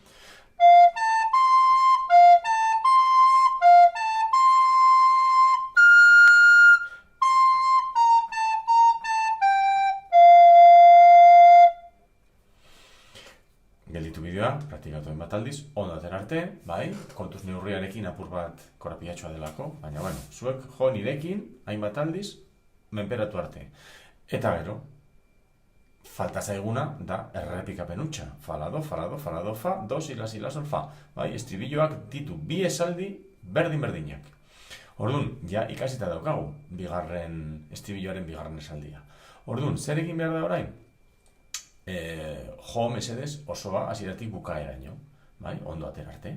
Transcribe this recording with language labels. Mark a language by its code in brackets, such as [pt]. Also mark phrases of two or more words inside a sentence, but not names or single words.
[eu] Gelditu bideoa, praktikatu hainbat aldiz, ondo aten arte, bai, kontuz neurriarekin apur bat korapilatxoa delako, baina, bueno, zuek jo nirekin hainbat aldiz, menperatu arte. Eta gero, falta zaiguna da errepikapen hutsa. Fa, la, do, fa, la, do, fa, la, do, fa, do, si, la, sol, fa. Bai, estribilloak ditu bi esaldi berdin-berdinak. Orduan, ja ikasita daukagu estribilloaren bigarren esaldia. Orduan, zer egin behar da orain? Jo mesedez osoa hasieratik bukaeraino. Bai, ondo atera arte.